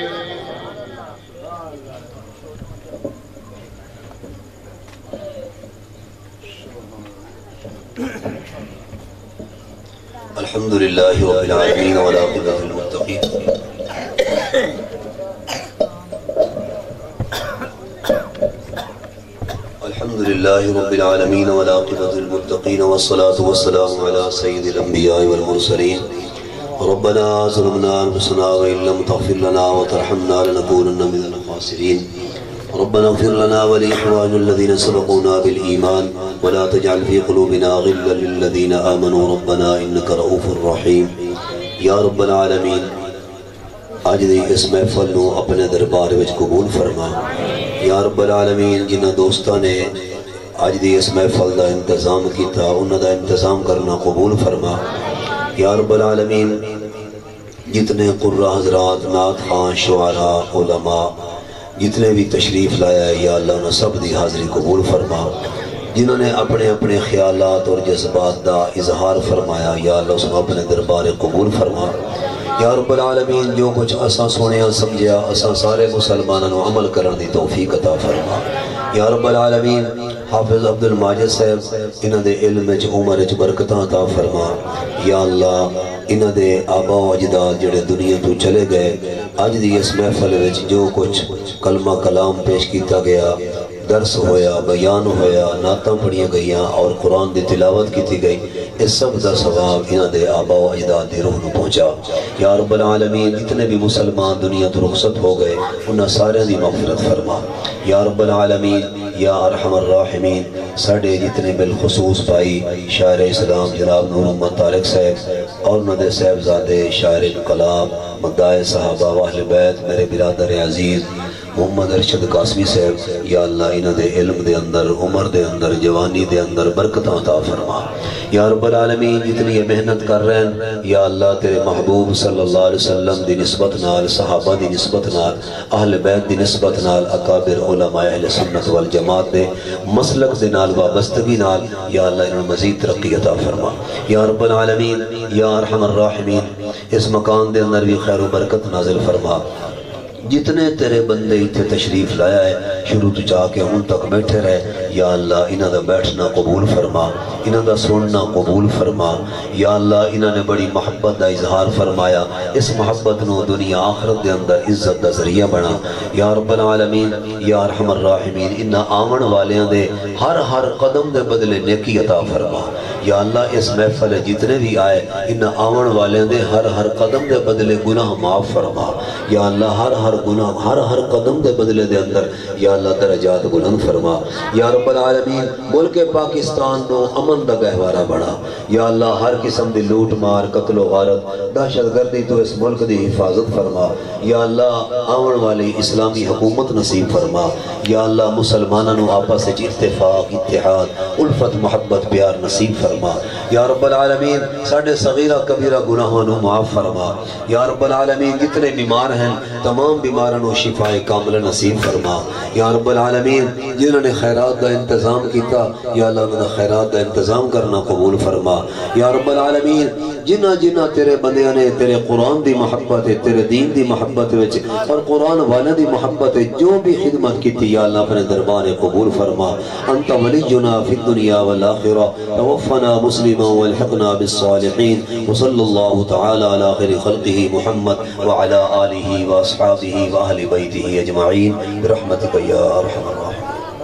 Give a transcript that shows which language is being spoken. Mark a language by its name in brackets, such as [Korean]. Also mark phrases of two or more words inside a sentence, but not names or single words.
[Arabic] الحمدللہ رب العالمین والعاقبۃ للمتقین. الحمدللہ رب العالمین والعاقبۃ للمتقین والصلاة والسلام علی سید الانبیاء والمرسلین. ربنا ظلمنا انفسنا وإن لم تغفر لنا وترحمنا لنكونن من الخاسرین. ربنا اغفر لنا ولإخواننا الذين سبقونا بالإيمان ولا تجعل في قلوبنا غلا للذين آمنوا ربنا إنك رؤوف رحيم. یا رب العالمین [Punjabi] آج دی اس محفل نو اپنے دربار وچ قبول فرما. [Arabic] یا رب العالمین [Punjabi] جنہ دوستاں نے آج دی اس محفل دا انتظام کیتا انہاں دا انتظام کرنا قبول فرما. [Arabic] یا رب العالمین [Punjabi] جتنے قرآن حضرات نعت خان شعراء علماء جتنے بھی تشریف لایا ہے یا اللہ انہاں سب دی حاضری قبول فرما. جنہوں نے اپنے اپنے خیالات اور جذبات دا اظہار فرمایا یا اللہ اس کو اپنے دربار قبول فرما. [Arabic] یا رب العالمین [Punjabi] جو کچھ اساں سنیا سمجھیا اساں سارے مسلمانوں عمل کرن دی توفیق عطا فرما. [Arabic] یا رب العالمین [Punjabi] حافظ عبدالملک صاحب انہاں دے علم وچ عمر وچ برکتاں عطا فرما. یا اللہ انہاں دے آبا و اجداد جڑے دنیا تو چلے گئے اج دی اس محفل وچ جو کچھ کلمہ کلام پیش کیتا گیا درس ہویا، بیان ہویا، نعتاں پڑھیاں گئیاں اور قرآن دی تلاوت کی تھی گئی، اس سب دا ثواب انہاں دے آباء و اجداد دی روح نو پہنچا۔ [Arabic] یا رب العالمین [Punjabi] جتنے بھی مسلمان دنیا تو رخصت ہو گئے انہاں سارے دی مغفرت فرما۔ [Arabic] یا رب العالمین یا ارحم الراحمین [Punjabi] ساڑھے جتنے بالخصوص بھائی شاعر اسلام جناب نور محمد طارق صاحب اور انہوں نے صاحبزادے شاعر انقلاب مدعائے صحابہ و اہل بیت میرے برادر عزیز محمد ارشد قاسمی صاحب، یا اللہ انہوں نے علم دے اندر، عمر دے اندر، جوانی دے اندر برکتاں عطا فرما۔ [Arabic] یا رب العالمین [Punjabi] جتنی یہ محنت کر رہے ہیں یا اللہ تیرے محبوب [Arabic] صلی اللہ علیہ وسلم [Punjabi] دی نسبت نال، صحابہ دی نسبت نال، اہل بیت دی نسبت نال، اکابر علماء اہل سنت والجماعت دے مسلک دے نال وابستگی نال یا اللہ انہوں مزید ترقی عطا فرما۔ [Arabic] یا رب العالمین یا ارحم الراحمین [Punjabi] اس مکان دے اندر بھی خیر و برکت نازل فرما۔ جتنے تیرے بندے اتھے تشریف لایا ہے شروع تو چاہ کے ان تک بیٹھے رہے، یا اللہ انہاں دا بیٹھنا قبول فرما، انہاں دا سننا قبول فرما۔ یا اللہ انہاں نے بڑی محبت دا اظہار فرمایا، اس محبت نو دنیا آخرت دے اندر عزت دا ذریعہ بنا۔ [Arabic] یا رب العالمین یا ارحم الراحمین [Punjabi] انہاں آمن والیاں دے ہر قدم دے بدلے نیکی عطا فرما۔ یا اللہ اس محفل جتنے بھی آئے انہاں آمن والیاں دے ہر قدم دے بدلے گناہ معاف فرما۔ یا اللہ ہر گناہ ہر قدم دے بدلے دے اندر یا اللہ درجات بلند فرما۔ [Arabic] یا رب العالمین [Punjabi] ملک پاکستان نو امن دا گہوارہ بڑھا۔ یا اللہ ہر قسم دی لوٹ مار قتل و غارت دہشت گردی تو اس ملک دی حفاظت فرما۔ یا اللہ آمن والی اسلامی حکومت نصیب فرما۔ یا اللہ مسلمانوں نو آپس وچ اتفاق اتحاد الفت محبت پیار نصیب فرما۔ [Arabic] یا رب العالمین [Punjabi] ساڈے صغیرہ کبیرہ گناہاں نو معاف فرما۔ [Arabic] یا رب العالمین [Punjabi] جتنے بیمار ہیں تمام بیماروں شفاء کامل نصیب فرما۔ [Arabic] یا رب العالمین [Punjabi] جنہوں نے خیرات دا انتظام کیتا یا اللہ انہوں نے خیرات دا انتظام کرنا قبول فرما۔ [Arabic] یا رب العالمین [Punjabi] جنہ تیرے بندیاں نے تیرے قرآن دی محبت ہے، تیرے دین دی محبت ہے اور قرآن والے دی محبت ہے جو بھی خدمت کی تھی یا اللہ اپنے دربار قبول فرما۔ [Arabic] انت ولینا فی الدنیا والآخرہ توفنا مسلما والحقنا بالصالحین وصلی اللہ تعالی علی خیر خلقہ محمد وعلی آلہ واصحابہ وأهل بيته أجمعين برحمتك يا أرحم الراحمين۔